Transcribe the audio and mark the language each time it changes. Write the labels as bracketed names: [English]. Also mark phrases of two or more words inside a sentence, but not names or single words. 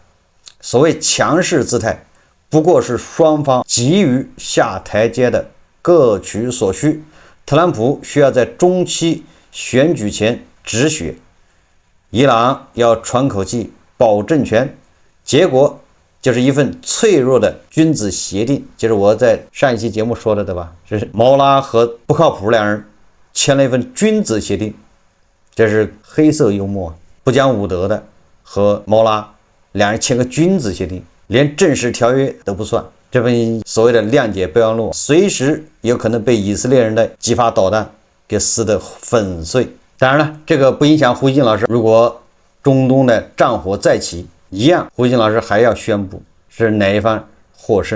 [Chinese] 所謂強勢姿態，不過是雙方急於下台階的各取所需。特朗普需要在中期選舉前止血，伊朗要喘口氣保政權，結果就是一份脆弱的君子協定，就是我在上一期節目說的，对吧？这是毛拉和不靠譜兩人簽了一份君子協定，這是黑色幽默，不講武德的和毛拉兩人簽個君子協定，連正式條約都不算。這份所謂的諒解備忘錄，隨時有可能被以色列人的幾發導彈給撕得粉碎。當然了，這個不影響胡锡進老師，如果中東的戰火再起，一樣胡錫進老師還要宣布是哪一方獲勝。